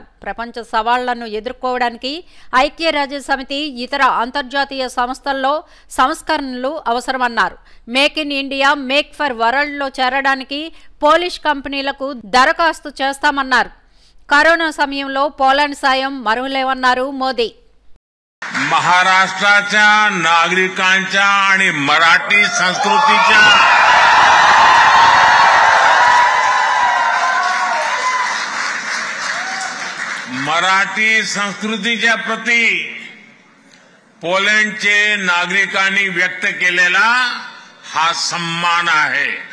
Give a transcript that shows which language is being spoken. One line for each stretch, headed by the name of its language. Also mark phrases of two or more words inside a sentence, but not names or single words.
Telugu: ప్రపంచ సవాళ్లను ఎదుర్కోవడానికి ఐక్యరాజ్యసమితి ఇతర అంతర్జాతీయ సంస్థల్లో సంస్కరణలు అవసరమన్నారు. మేక్ ఇన్ ఇండియా, మేక్ ఫర్ వరల్డ్లో చేరడానికి పోలిష్ కంపెనీలకు దరఖాస్తు చేస్తామన్నారు. కరోనా సమయంలో పోలాండ్ సాయం మరువలేవన్నారు మోదీ.
Marathi: महाराष्ट्राच्या नागरिकांच्या आणि मराठी संस्कृतीच्या प्रती पोलंडचे नागरिकांनी व्यक्त केलेला हा सन्मान आहे.